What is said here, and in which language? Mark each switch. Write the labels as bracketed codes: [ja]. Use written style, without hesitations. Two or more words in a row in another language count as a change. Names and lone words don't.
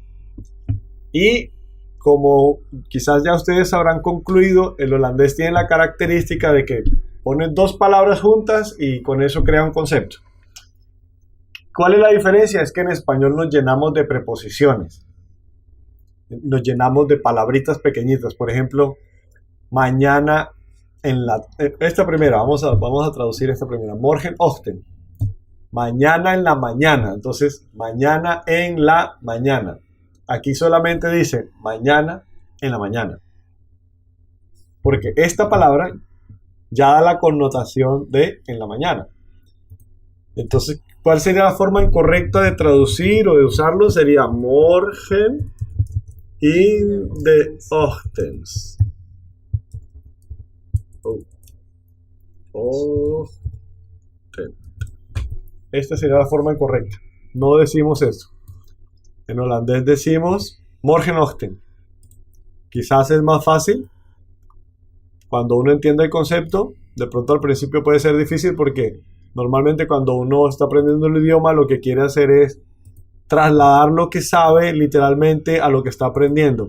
[es] Y como quizás ya ustedes habrán concluido, el holandés tiene la característica de que pone dos palabras juntas y con eso crea un concepto. ¿Cuál es la diferencia? Es que en español nos llenamos de preposiciones. Nos llenamos de palabritas pequeñitas. Por ejemplo, mañana en la... Esta primera, vamos a traducir esta primera. [nl] Morgen ochtend. [es] Mañana en la mañana. Entonces, mañana en la mañana. Aquí solamente dice mañana en la mañana. Porque esta palabra ya da la connotación de en la mañana. Entonces, ¿cuál sería la forma incorrecta de traducir o de usarlo? [nl] Sería morgen in de ochtends. [es] Ochtend. Esta sería la forma incorrecta. No decimos eso. En holandés decimos morgenochtend. Quizás es más fácil. Cuando uno entiende el concepto, de pronto al principio puede ser difícil porque normalmente cuando uno está aprendiendo el idioma lo que quiere hacer es trasladar lo que sabe literalmente a lo que está aprendiendo.